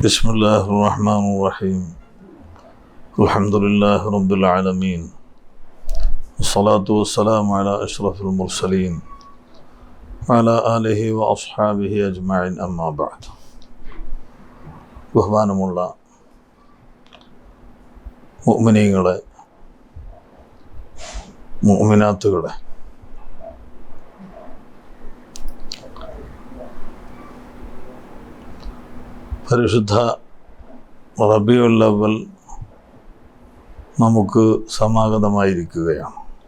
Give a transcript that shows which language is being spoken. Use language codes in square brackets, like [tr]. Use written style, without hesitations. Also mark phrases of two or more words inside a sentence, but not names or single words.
[ar] بسم الله الرحمن الرحيم الحمد لله رب العالمين والصلاة والسلام على أشرف المرسلين وعلى آله وأصحابه أجمعين أما بعد ബഹുമാനമുള്ള [ml] മുഅ്മിനീങ്ങളെ മുഅ്മിനാത്തുകളെ, പരിശുദ്ധ റബീഉൽ അവ്വൽ നമുക്ക് സമാഗതമായിരിക്കുകയാണ്.